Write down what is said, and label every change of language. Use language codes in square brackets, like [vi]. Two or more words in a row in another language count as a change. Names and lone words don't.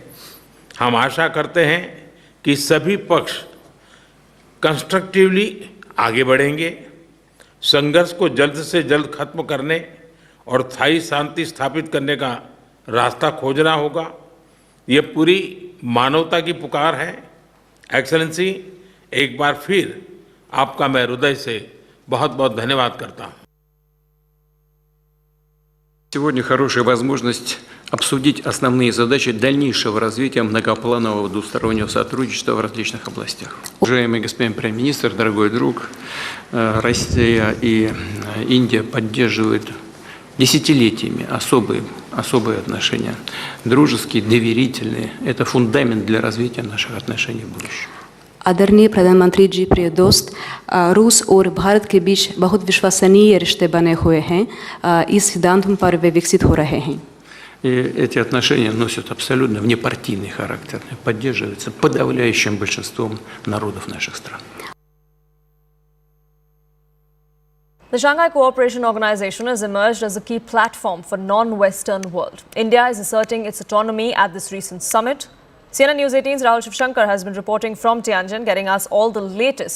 [hi] हम आशा करते हैं कि सभी पक्ष कंस्ट्रक्टिवली आगे बढ़ेंगे, संघर्ष को जल्द से जल्द खत्म करने और स्थायी शांति स्थापित करने का रास्ता खोजना होगा। ये पूरी मानवता की पुकार है। एक्सेलेंसी, एक बार फिर आपका मैं हृदय से बहुत बहुत धन्यवाद करता हूँ। [ru] Сегодня хорошая возможность обсудить основные задачи дальнейшего развития многопланового двустороннего сотрудничества в различных областях. Уважаемый господин Прайм-министр, дорогой друг, Россия и Индия поддерживают десятилетиями особые отношения, дружеские, доверительные. Это фундамент для развития наших отношений в будущем. [hi] आदरणीय प्रधानमंत्री जी, प्रिय दोस्त, रूस और भारत के बीच बहुत विश्वसनीय रिश्ते बने हुए हैं। इस सिद्धांत पर वे विकसित हो रहे हैं। [ru] И эти отношения носят абсолютно внепартийный характер, поддерживаются подавляющим большинством народов наших стран. [en] The Shanghai Cooperation Organization has emerged as a key platform for non-Western world. India is asserting its autonomy at this recent summit. CNN News 18's Rahul Shivshankar has been reporting from Tianjin, getting us all the latest.